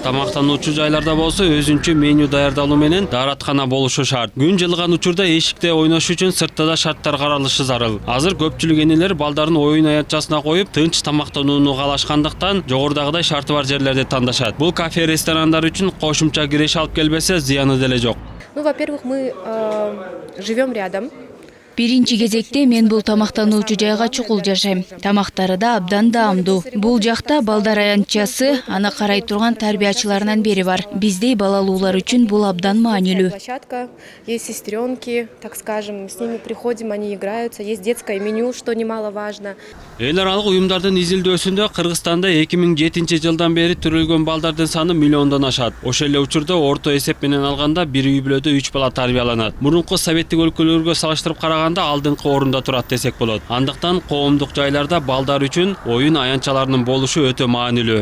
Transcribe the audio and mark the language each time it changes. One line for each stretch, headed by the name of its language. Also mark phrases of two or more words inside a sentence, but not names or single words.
Kyrgyz: Тамактануучу жайларда болсо өзүнчө меню даярдалуу менен даараткана болушу шарт. Күн жылыган учурда эшикте ойнош үчүн сыртта да шарттар каралышы зарыл. Азыр көпчүлүк энелер балдарын оюн аянтчасына коюп, тынч тамактанууну каалашкандыктан жогорудагыдай шарты бар жерлерди тандашат. Бул кафе, ресторандар үчүн кошумча киреш алып келбесе, зыяны деле жок.
Russian: Ну, во-первых, мы живем рядом.
Kyrgyz: Биринчи кезекте мен бул тамактануучу жайга чукул жашайм. Тамактары да абдан даамдуу. Бул жакта балдар аянтчасы, аны карай турган тарбиячыларынан бери бар. Биздей балалуулар үчүн бул абдан маанилүү.
Russian: Площадка, есть сестренки, так скажем, мы с ними приходим, они играются, есть детское меню, что немаловажно.
Kyrgyz: Эл аралык уюмдардын изилдөөсүндө Кыргызстанда 2007-жылдан бери төрөлгөн балдардын саны миллиондон ашат. Ошол эле учурда орто эсеп менен алганда бир үй бүлөдө 3 бала тарбияланат. Мурунку советтик өлкөлөргө салыштырып караганда алдыңкы орунда турат десек болот. Андыктан коомдук жайларда балдар үчүн оюн аянтчаларынын болушу өтө маанилүү.